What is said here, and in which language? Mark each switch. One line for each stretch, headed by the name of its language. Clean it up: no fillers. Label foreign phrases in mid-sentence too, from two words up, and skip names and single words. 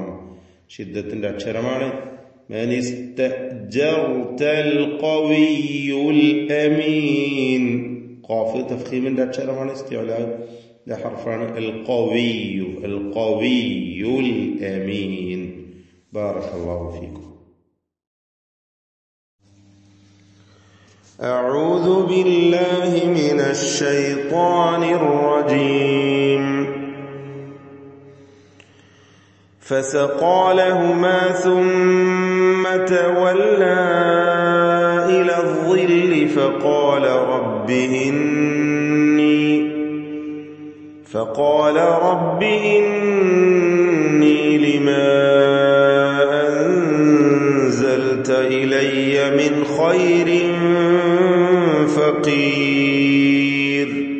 Malayalam: ഷിദ്ദത്തിന്റെ അക്ഷരമാണ്.
Arabic: من استأجرت القوي الأمين.
Malayalam: ഖാഫ് തഫ്ഖീമിന്റെ അക്ഷരമാണ്. ഇസ്തിഅലാന്റെ ഹർഫാണ്.
Arabic: القوي القوي الأمين. بارك الله فيكم. أعوذ بالله من الشيطان الرجيم. فسقى لهما ثم تولى إلى الظل فقال رب إني لما أنزلت إلي من خير فقير.